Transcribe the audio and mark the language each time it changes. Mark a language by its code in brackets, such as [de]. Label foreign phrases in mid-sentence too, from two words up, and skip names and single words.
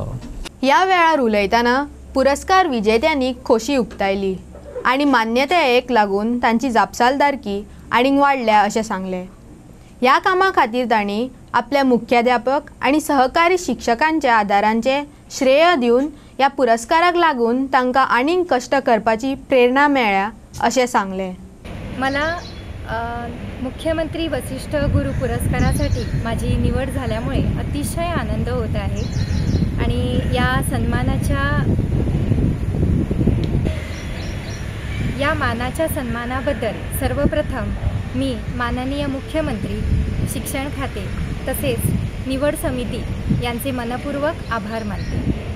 [kok] ह्या वेळार उलयतना पुरस्कार विजेत्यांनी खोशी उक्तायली आणि मान्यतेक लागून तांची जापसालदारकी आनीक वाडल्या अशें सांगले। ह्या कामा खातीर तांणी आपल्या मुख्याध्यापक आणि सहकारी शिक्षकांच्या आदारांचे श्रेय दिवन ह्या पुरस्काराक लागून तांकां आनीक कष्ट करपाची प्रेरणा मेळ्ळ्या अशें सांगले। [mr] मला मुख्यमंत्री वशिष्ठ गुरु पुरस्कारासाठी माझी निवड झाल्यामुळे अतिशय आनंद होत आहे आणि या मानाच्या सन्मानाबद्दल सर्वप्रथम मी माननीय मुख्यमंत्री, शिक्षण खाते तसेच निवड समिती यांचे मनपूर्वक आभार मानते।